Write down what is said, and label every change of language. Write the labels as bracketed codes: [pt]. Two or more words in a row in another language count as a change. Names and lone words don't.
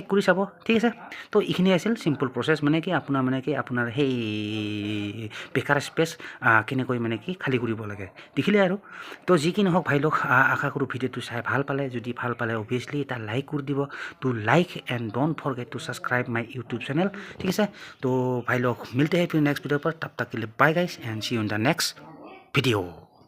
[as] কৰি চাব ঠিক আছে তো এইখিনি আছিল [en] simple process [as] মানে কি আপোনাৰ সেই বেকাৰ স্পেচ কেনেকৈ মানে কি খালী কৰিব লাগে দেখিলে আৰু তো যি কি নহওক ভাই লোক আশা কৰোঁ ভিডিঅ'টো চাই ভাল পালে যদি ভাল পালে অভিয়াছলি এটা লাইক কৰি দিব [en] to like and don't forget to subscribe my YouTube channel [as] ঠিক আছে তো ভাই লোক [hi] मिलते हैं फिर [en] next video [hi] पर तब तक के लिए [en] bye guys and see you in the next video